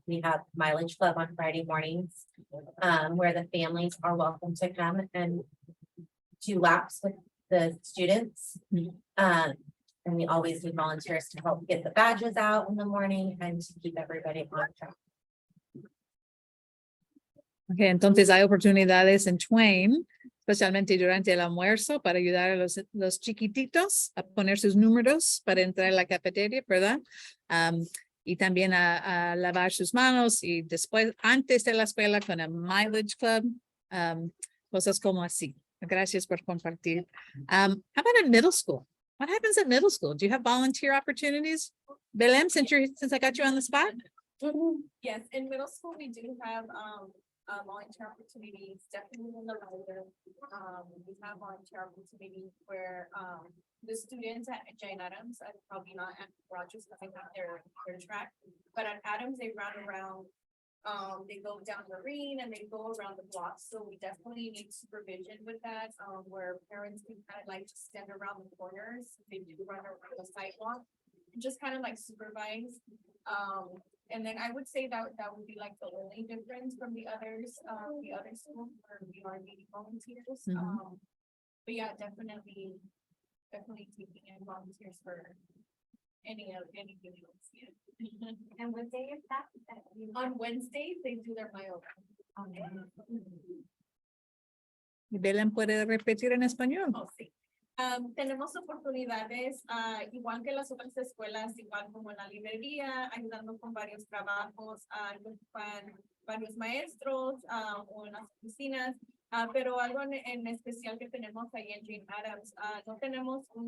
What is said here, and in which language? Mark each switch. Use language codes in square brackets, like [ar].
[en] We have mileage club on Friday mornings, where the families are welcome to come and do laps with the students. And we always need volunteers to help get the badges out in the morning and to keep everybody on track. [es] Okay, entonces hay oportunidades en Twain, especialmente durante el almuerzo, para ayudar a los chiquititos a poner sus números para entrar a la cafetería, ¿verdad? Y también a lavar sus manos y después, antes de la escuela, con el mileage club, cosas como así. Gracias por compartir. [en] How about in middle school? What happens at middle school? Do you have volunteer opportunities? Belém, since I got you on the spot? Yes, in middle school, we do have volunteer opportunities, definitely in the library. We have volunteer opportunities where the students at Jane Addams, probably not at Rogers because they have their track, but at Adams, they run around. They go down the green and they go around the block. So we definitely need supervision with that, where parents can kind of like just stand around the corners. They do run around the sidewalk and just kind of like supervise. And then I would say that would be like the only difference from the other schools where we are needing volunteers. But yeah, definitely taking in volunteers for anything else. Yeah. And what day is that? On Wednesdays, they do their mile. [es] Belém puede repetir en español. Oh, sí. Tenemos oportunidades, igual que las otras escuelas, igual como en la librería, ayudando con varios trabajos, con varios maestros o en las oficinas, pero algo en especial que tenemos ahí en Jane Addams, no tenemos